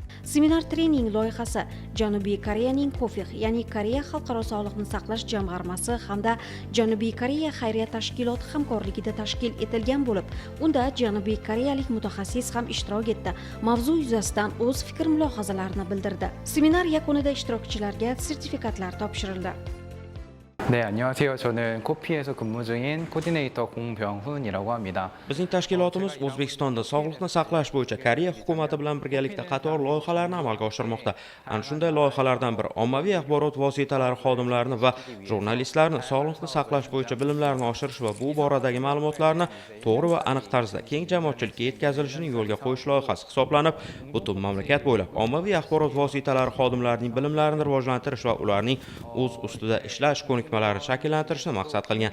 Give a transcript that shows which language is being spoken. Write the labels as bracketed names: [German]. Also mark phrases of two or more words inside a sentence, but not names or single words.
[Uzbek] Seminar trening loyihasi Janubiy Koreyaning KOFIX, ya'ni Koreya Xalqaro sog'liqni saqlash jamg'armasi hamda Janubiy Koreya xayriya tashkiloti hamkorligida tashkil etilgan bo'lib, unda janubiy koreyalik mutaxassis ham ishtirok etdi. Mavzu yuzasidan o'z fikr-mulohazalarini bildirdi. Seminar yakunida ishtirokchilarga sertifikatlar topshirildi. [Korean] 네, 안녕하세요. 저는 코피에서 근무 중인 코디네이터 공병훈이라고 합니다. [Uzbek] Bizning tashkilotimiz O'zbekistonda sog'liqni saqlash bo'yicha Koreya hukumati bilan birgalikda qator loyihalarni amalga oshirmoqda. Ana shunday loyihalardan biri ommaviy axborot vositalari xodimlarini va jurnalistlarni sog'liqni saqlash bo'yicha bilimlarini oshirish va bu boradagi ma'lumotlarni to'g'ri va aniq tarzda keng jamoatchilikka yetkazilishini yo'lga qo'yish loyihasi hisoblanib, butun mamlakat bo'ylab ommaviy axborot vositalari xodimlarining bilimlarini rivojlantirish va ularning o'z ustida ishlash ko'nikmalarini shakllantirishni maqsad qilgan.